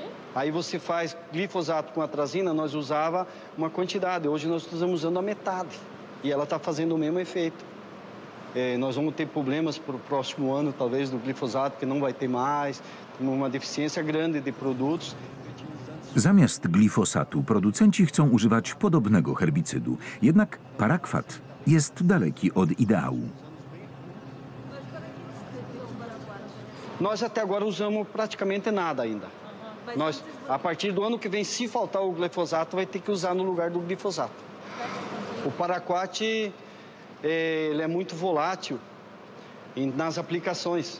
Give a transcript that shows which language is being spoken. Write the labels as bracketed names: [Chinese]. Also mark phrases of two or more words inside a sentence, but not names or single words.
[Portuguese] Aí você faz glifosato com atrazina, nós usava uma quantidade. Hoje nós estamos usando a metade. E ela está fazendo o mesmo efeito. Nós vamos ter problemas para o próximo ano, talvez, do glifosato, que não vai ter mais. Uma deficiência grande de produtos. [Polish] Zamiast glifosatu producenci chcą używać podobnego herbicydu. Jednak parakwat jest daleki od ideału. [Portuguese] Nós até agora usamos praticamente nada ainda. Nós, a partir do ano que vem, se faltar o glifosato, vai ter que usar no lugar do glifosato. O paraquat, ele é muito volátil nas aplicações.